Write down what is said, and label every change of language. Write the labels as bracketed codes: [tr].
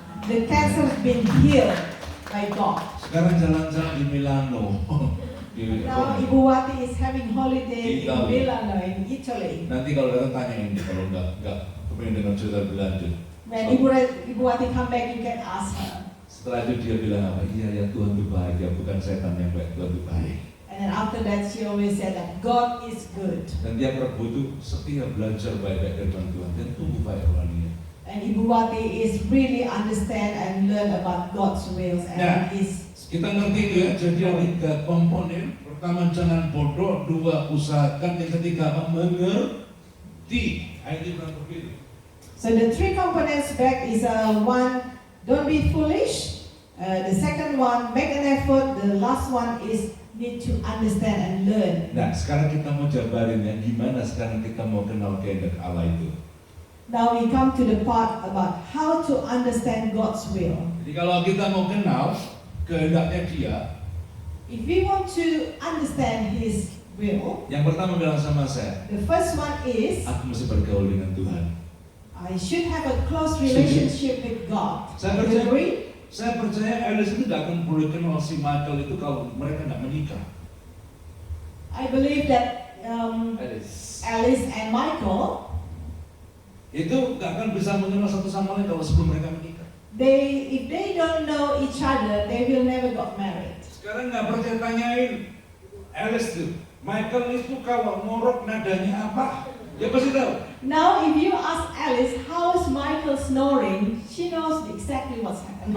[en] The cancer has been healed by God. [id] Sekarang jalan-jalan di Milano. [en] Now Ibu Wati is having holiday in Italy. Milano, in Italy. [id] Nanti kalau datang tanyain deh, kalau nggak kepengen dengar cerita lebih lanjut. [en] When So, Ibu Wati come back, you can ask her. [id] setelah itu dia bilang apa? Iya ya, Tuhan itu baik ya, bukan setan yang baik, Tuhan itu baik. [en] And then after that, she always said that God is good. [id] Dan tiap Rabu itu setia belajar baik-baik dari Tuhan dan tumbuh baik rohaninya. [en] And Ibu Wati is really understand and learn about God's wills and [id] Nah. [en] His. [id] Kita ngerti itu ya, jadi ada 3 komponen. Pertama jangan bodoh, 2 usahakan, yang ketiga apa? Mengerti. Ini bukan begitu. [en] So the 3 components back is 1, don't be foolish. The second one, make an effort. The last one is need to understand and learn. [id] Nah, sekarang kita mau jabarin ya, gimana sekarang kita mau kenal kehendak Allah itu. [en] Now we come to the part about how to understand God's will. [id] Jadi kalau kita mau kenal kehendaknya dia, [en] If we want to understand His will, [id] Yang pertama bilang sama saya, [en] the first one is [id] aku mesti bergaul dengan Tuhan. [en] I should have a close relationship with God. [id] Saya [en] Do you [id] percaya, [en] agree? [id] saya percaya Alice itu tidak akan boleh kenal si Michael itu kalau mereka tidak menikah. [en] I believe that Alice and Michael, [id] Itu nggak akan bisa mengenal satu sama lain kalau sebelum mereka menikah. [en] if they don't know each other, they will never got married. [id] Sekarang nggak percaya, tanyain Alice tuh, Michael itu kalau ngorok nadanya apa? Dia pasti tahu. [en] Now, if you ask Alice how's Michael snoring, she knows exactly what's happening.